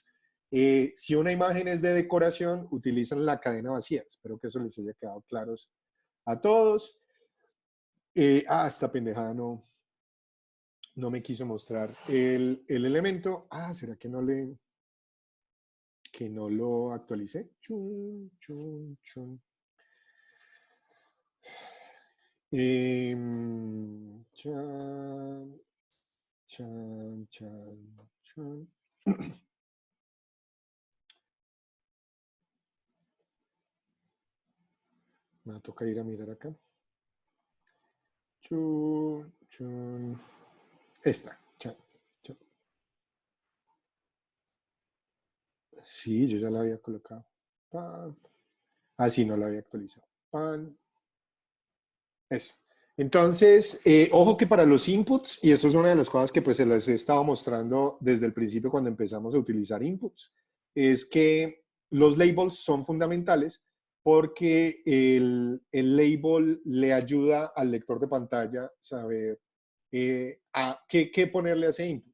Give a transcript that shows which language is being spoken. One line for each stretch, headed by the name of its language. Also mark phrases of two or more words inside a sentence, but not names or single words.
Spanish: Si una imagen es de decoración, utilizan la cadena vacía. Espero que eso les haya quedado claros a todos. Esta pendejada no me quiso mostrar el elemento. ¿Será que no lo actualicé? Chun, chun, chun. Chan, chan, chan, chan. Me va a tocar ir a mirar acá. Chun, chun. Esta. Chan, chan. Sí, yo ya la había colocado. Pan. Sí, no la había actualizado. Pan. Eso. Entonces, ojo que para los inputs, y esto es una de las cosas que pues se les he estado mostrando desde el principio cuando empezamos a utilizar inputs, es que los labels son fundamentales porque el label le ayuda al lector de pantalla saber qué ponerle a ese input.